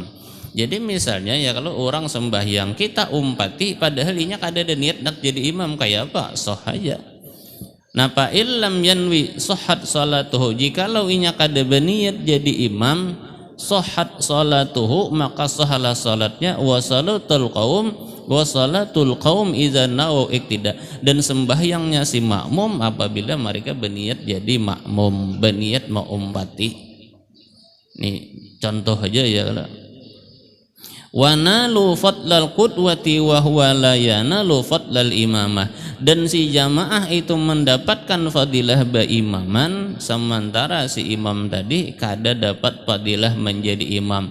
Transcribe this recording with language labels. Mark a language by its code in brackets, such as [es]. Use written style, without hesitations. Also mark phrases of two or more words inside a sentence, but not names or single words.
[bjn] Jadi misalnya ya kalau orang sembahyang kita umpati padahal inya kada ada niat nak jadi imam kayak apa? Sah aja. Napa [ar] إن لم ينو صحت صلاته, [bjn] jikalau inya kada berniat jadi imam [ar] صحت صلاته [bjn] maka sahalah salatnya [ar] وصلاة القوم إذا نووا الاقتداء, [bjn] dan sembahyangnya si makmum apabila mereka berniat jadi makmum, berniat mau umpati. [id] Nih contoh aja ya. [ar] ونالوا فضل القدوة وهو لا ينال فضل الإمامة, [bjn] dan si jamaah itu mendapatkan fadilah baimaman sementara si imam tadi kada dapat fadilah menjadi imam.